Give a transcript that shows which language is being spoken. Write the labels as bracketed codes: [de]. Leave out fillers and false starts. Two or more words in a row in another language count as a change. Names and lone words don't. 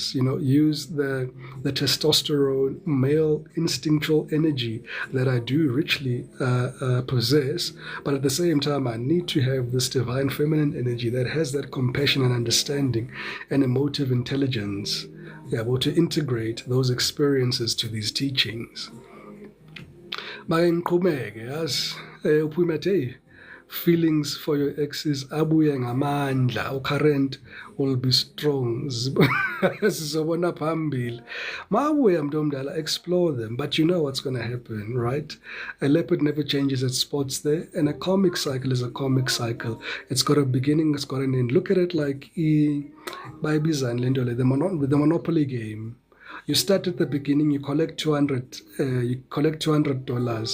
[en] You know, use the testosterone, male instinctual energy that I do richly possess, but at the same time, I need to have this divine feminine energy that has that compassion and understanding and emotive intelligence. Well, to integrate those experiences to these teachings. Feelings for your exes [zu] abuye ngamandla, [en] current will be strong. [zu] Sizobona phambili. Mabuya mntu omdala, [en] explore them, but you know what's going to happen, right? A leopard never changes its spots there, and a karmic cycle is a karmic cycle. It's got a beginning, it's got an end. Look at it like the Monopoly game. You start at the beginning, you collect $200.